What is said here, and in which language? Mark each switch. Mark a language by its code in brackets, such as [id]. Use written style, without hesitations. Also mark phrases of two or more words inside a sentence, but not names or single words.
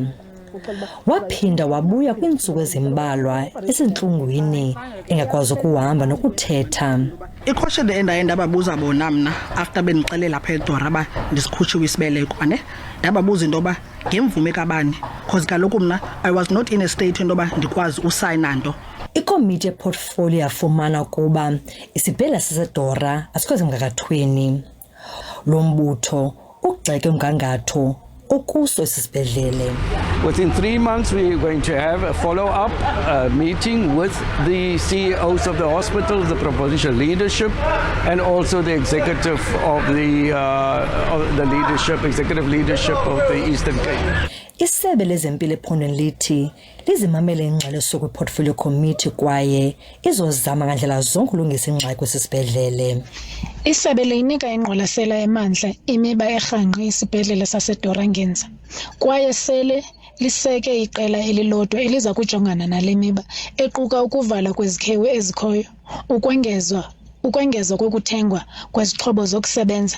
[xh] Waphinda wabuya kwiintsuku ezimbalwa esentlungwini engakwazi ukuhamba nokuthetha. I-question endaye ndababuza bona mna after bendixelela apha eDora ndisikhutshiwe isibeleko ndababuza into yoba ngemvume kabani because kaloku mna [en] I was not in a state [xh] into yoba ndikwazi usayina nto. Ikomiti yeportfolio yafumana ukuba isibhedlele saseDora asikho semgangathweni. Lo mbutho ugxeke umgangatho okuso esibhedlele. [en] Within 3 months, we're going to have a follow-up meeting with the CEOs of the hospitals, the provincial leadership, and also the executive of the leadership, executive leadership of the Eastern Cape. [xh] Isebe lezempilo ephondweni lithi lizimamele ingxelo kwi- [en] portfolio committee [xh] kwaye izozama ngandlela zonke ulungisa ingxaki kwesibhedlele. Isebe liyinika ingqwalasela emandla imiba erhangqe isibhedlele saseDora ngenza kwaye sele liseke iqela elilodwa eliza kujongana nale miba equka ukuvala kwezikhewu ezikhoyo, ukwengezwa kokuthengwa kwezixhobo zokusebenza.